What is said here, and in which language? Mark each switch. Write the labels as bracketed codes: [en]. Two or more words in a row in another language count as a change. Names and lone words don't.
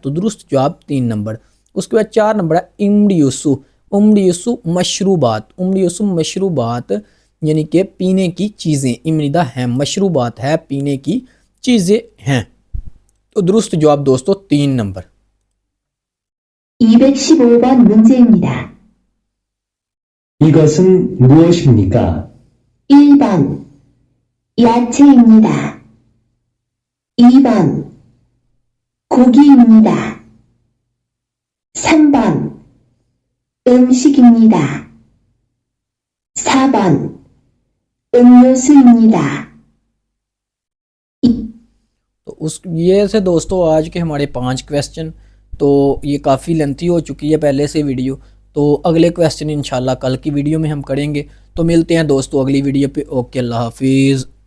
[ur] تو درست جواب 3 نمبر. اس کے بعد 4 نمبر ہے امڈیوسو مشروبات یعنی کہ پینے کی چیزیں امنیدا ہیں, مشروبات ہے, پینے کی چیزیں ہیں. تو درست جواب دوستو 3 نمبر. [ko] 215번 문제입니다. 이것은 무엇입니까? 1번 야채입니다. 2번 고기입니다. 3번 음식입니다. 4번 음료수입니다. [ur] تو یہ سے دوستو آج کے ہمارے 5 کویسچن. تو یہ کافی لینتھی ہو چکی ہے پہلے سے ویڈیو. تو اگلے کویسچن انشاءاللہ کل کی ویڈیو میں ہم کریں گے. تو ملتے ہیں دوستو اگلی ویڈیو پہ. اوکے, اللہ حافظ.